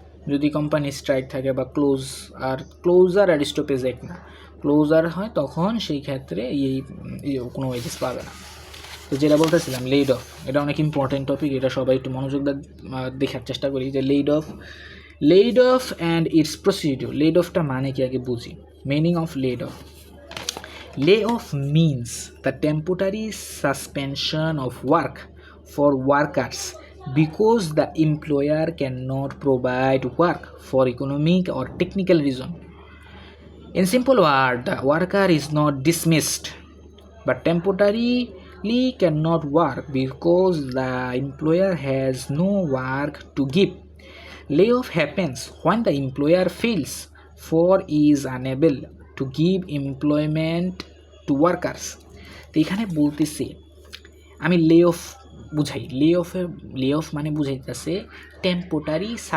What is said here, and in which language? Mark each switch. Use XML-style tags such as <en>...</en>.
<bn>যদি company strike থাকে বা ক্লোজার আর স্টপেজ এক না, ক্লোজার হয়, তখন সেই ক্ষেত্রে এই কোনো ওয়েজেস পাবে না। তো যেটা বলতেছিলাম লেড অফ, এটা অনেক ইম্পর্টেন্ট টপিক, এটা সবাই একটু মনোযোগ দেখার চেষ্টা করি যে lead of and it's procedure. Lead অফটা মানে কি আগে বুঝি,</bn> <en>Meaning of laid off. Lay off means the temporary suspension of work for workers because the employer cannot provide work for economic or technical reason. In simple words, the worker is not dismissed but temporarily cannot work because the employer has no work to give. Layoff happens when the employer feels for is unable to give employment to workers.</en> <bn>তো এখানে বলতেছে, আমি লে of বুঝাই, লে of মানে বুঝাইতেছে temporary</bn>